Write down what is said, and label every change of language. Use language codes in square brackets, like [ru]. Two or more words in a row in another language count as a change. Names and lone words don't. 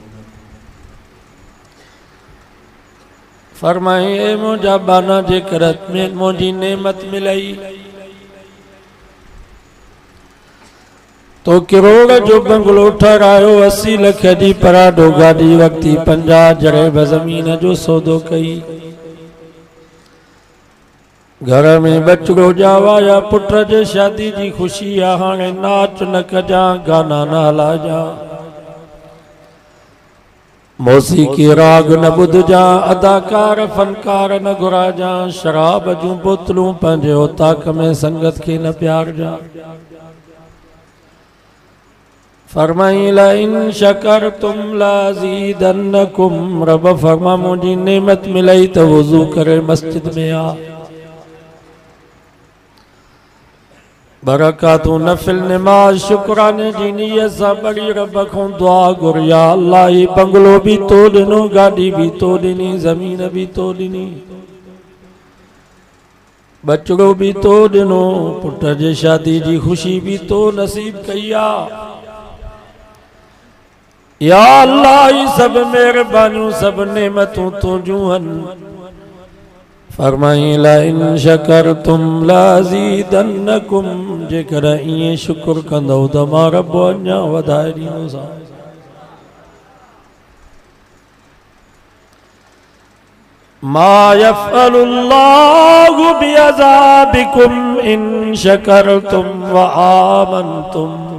[sd] फरमाए मुंहिंजा बाना जेकर मुंहिंजी नेमत मिलई तो किरोड़ जो बंगलो ठहरायो, 80 लख जी पराडो गाड़ी वक्ती 50 जरेब ज़मीन जो सौदो कई। घर में बचड़ो ॼावाया, पुट जे शादी जी ख़ुशी आ, हाणे नाच न कजा, गाना न हलाजा, मौसीकी राग न ॿुधजा, अदाकार फनकार न घुराजा, शराब जूं बोतलूं पंहिंजे औताक में संगत खे न प्यारजा। [ar] फरमाई لئن شكرتم لأزيدنكم. [sd] रब फरमा मुझी नेमत मिलाई तो वुजू करे मस्जिद में आ। बरकातु नफिल नमाज शुक्राने जी नीयत सा बड़ी रब को दुआ गुर या अल्लाह ही बंगलो भी तो दिनो, गाड़ी भी तो दिनी, जमीन भी तो दिनी, बचड़ो भी तो दिनो, पुट जे शादी जी खुशी भी तो नसीब कया। या अल्लाह ही सब मेहरबानियों सब नेमतों तो जूहन। [ar] फरमाई لئن شكرتم لأزيدنكم. [sd] जेकर इए शुक्र कंदो त मां रब अञा वधाए ॾींदोसां। [ar] ما يفعل الله بعذابكم إن شكرتم وآمنتم.